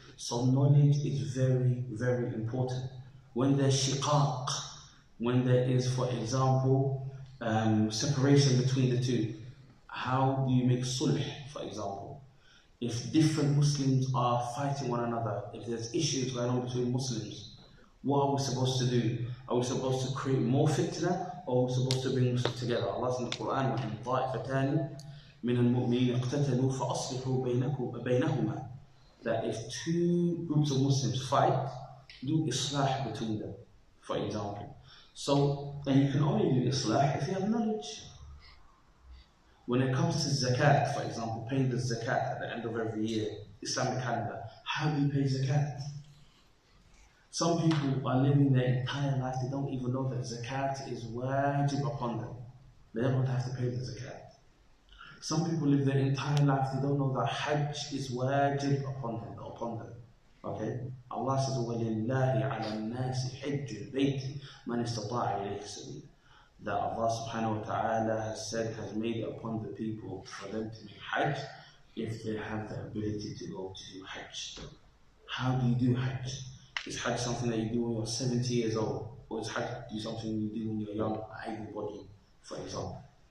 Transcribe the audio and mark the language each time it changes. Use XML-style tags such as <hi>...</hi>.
<en>So knowledge is very, very important. When there's shiqaq, when there is, for example, separation between the two, how do you make sulh, for example? If different Muslims are fighting one another, if there's issues going on between Muslims, what are we supposed to do? Are we supposed to create more fitna, or are we supposed to bring Muslims together? Allah says in the Quran,</en> <ar>وَإِنْ طَائِفَتَانِ مِنَ الْمُؤْمِنِينَ اقْتَتَلُوا فَأَصْلِحُوا بَيْنَهُمَا.</ar> <en>That if two groups of Muslims fight, do islah between them. for example. So, and you can only do Islah if you have knowledge. When it comes to zakat, for example, paying the zakat at the end of every year, Islamic calendar, how do you pay zakat? Some people are living their entire life, they don't even know that zakat is wajib upon them. They don't have to pay the zakat. Some people live their entire life, they don't know that Hajj is wajib upon them. Okay? Allah says,</en> <ar>وَلِلَّهِ عَلَى النَّاسِ حِجُّ الْبَيْتِ مَنِ اسْتَطَاعَ إِلَيْهِ سَبِيلًا.</ar> <en>That Allah subhanahu wa ta'ala has made it upon the people for them to make Hajj if they have the ability to go to do Hajj. How do you do Hajj? Is Hajj something that you do when you're 70 years old? Or is Hajj something you do when you're young, able-bodied, for example?</en>